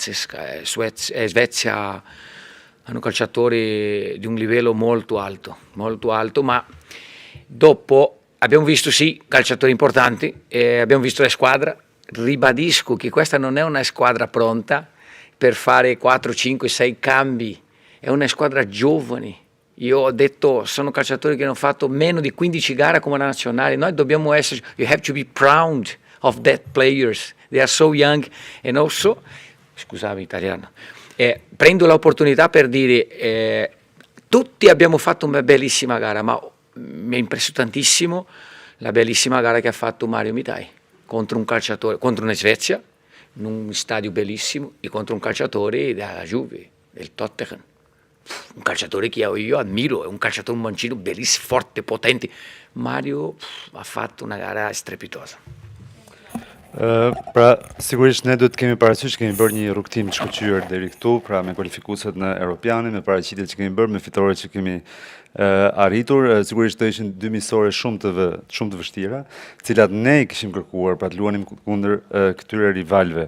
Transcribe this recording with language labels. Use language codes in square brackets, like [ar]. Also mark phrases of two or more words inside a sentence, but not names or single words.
[it] Svezia hanno calciatori di un livello molto alto, ma dopo abbiamo visto sì calciatori importanti, abbiamo visto la squadra. Ribadisco che questa non è una squadra pronta per fare 4, 5, 6 cambi. È una squadra giovane. Io ho detto, sono calciatori che hanno fatto meno di 15 gare come la nazionale. Noi dobbiamo essere, [en] you have to be proud of that players. They are so young. And also, [it] scusami italiano, prendo l'opportunità per dire, tutti abbiamo fatto una bellissima gara, ma mi ha impressionato tantissimo la bellissima gara che ha fatto Mario Mitai contro un calciatore, contro una Svezia, in un stadio bellissimo, e contro un calciatore della Juve, del Tottenham. Un calciatore che io ammiro, è un calciatore mancino bellissimo, forte, potente. Mario ha fatto una gara strepitosa. [sq] Pra, sigurisht ne do të kemi parasysh, kemi bërë një rrugtim të shkëlqyer deri këtu, pra me kualifikuesit në Europianin, me paraqitjet që kemi bërë, me fitoret që kemi arritur. Sigurisht do ishin dy miqësore shumë të vështira, të cilat ne i kishim kërkuar, pra të luanim kundër këtyre rivalëve.